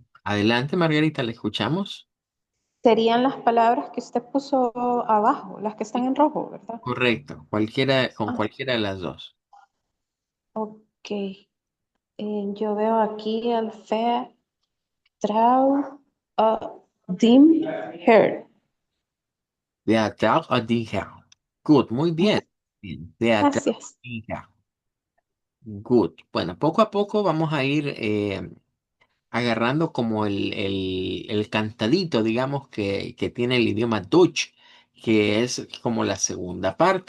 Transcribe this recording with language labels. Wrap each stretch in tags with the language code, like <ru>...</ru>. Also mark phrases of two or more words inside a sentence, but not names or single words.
<es>Adelante, Margarita, le escuchamos. Serían las palabras que usted puso abajo, las que están Sí. en rojo, ¿verdad? Correcto, cualquiera, con Ah, cualquiera de las dos. ok. Yo veo aquí el Vertrauen. dim hair.</es> <de>Der Tag hat die Herr.</de> <es>Good, muy bien. Bien.</es> <de>Der Tag hat</de> <es>Gracias.</es> <de>die Herr.</de> <es>Good. Bueno, poco a poco vamos a ir agarrando como el cantadito, digamos, que tiene el idioma Dutch, que es como la segunda parte.</es>